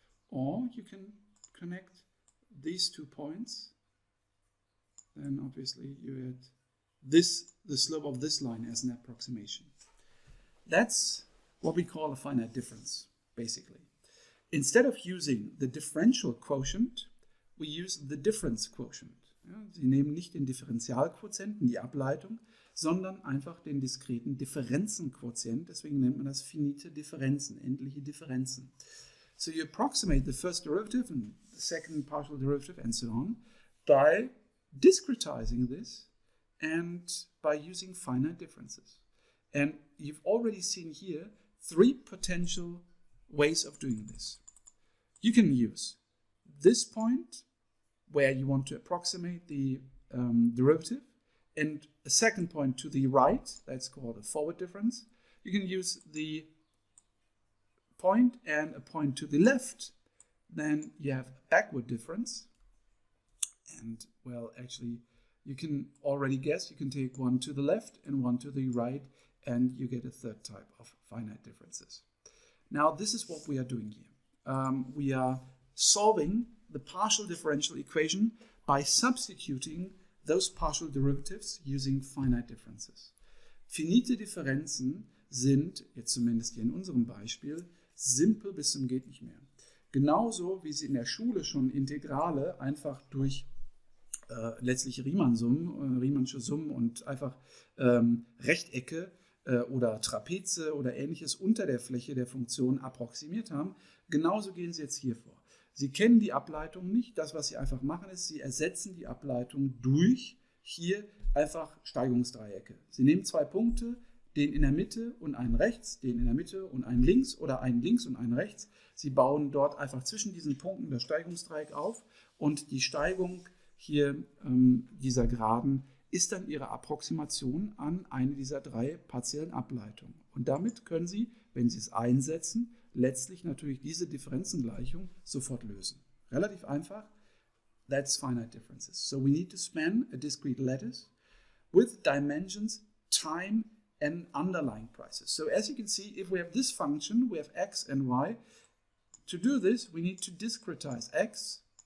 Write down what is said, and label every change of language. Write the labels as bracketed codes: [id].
[en] Or you can connect these 2 points, then obviously you add the slope of this line as an approximation. That's what we call a finite difference, basically. Instead of using the differential quotient, we use the difference quotient. [de] Ja, Sie nehmen nicht den Differentialquotienten, die Ableitung, sondern einfach den diskreten Differenzenquotient. Deswegen nennt man das finite Differenzen, endliche Differenzen. [en] So you approximate the first derivative and the second partial derivative and so on by discretizing this and by using finite differences. And you've already seen here 3 potential ways of doing this. You can use this point where you want to approximate the derivative, and a second point to the right, that's called a forward difference. You can use the point and a point to the left, then you have a backward difference. And well, actually, you can already guess, you can take one to the left and one to the right and you get a third type of finite differences. Now, this is what we are doing here. We are solving the partial differential equation by substituting those partial derivatives using finite differences. [de] Finite Differenzen sind, jetzt zumindest hier in unserem Beispiel, simpel bis zum geht nicht mehr. Genauso wie Sie in der Schule schon Integrale einfach durch letztlich Riemannsche Summen und einfach Rechtecke oder Trapeze oder ähnliches unter der Fläche der Funktion approximiert haben, genauso gehen Sie jetzt hier vor. Sie kennen die Ableitung nicht. Das, was Sie einfach machen, ist, Sie ersetzen die Ableitung durch hier einfach Steigungsdreiecke. Sie nehmen zwei Punkte, den in der Mitte und einen rechts, den in der Mitte und einen links oder einen links und einen rechts. Sie bauen dort einfach zwischen diesen Punkten das Steigungsdreieck auf und die Steigung hier dieser Geraden ist dann Ihre Approximation an eine dieser drei partiellen Ableitungen. Und damit können Sie, wenn Sie es einsetzen, letztlich natürlich diese Differenzengleichung sofort lösen. Relativ einfach. [en] That's finite differences. So we need to span a discrete lattice with dimensions, time, and underlying prices. So as you can see, if we have this function, we have x and y. To do this, we need to discretize x.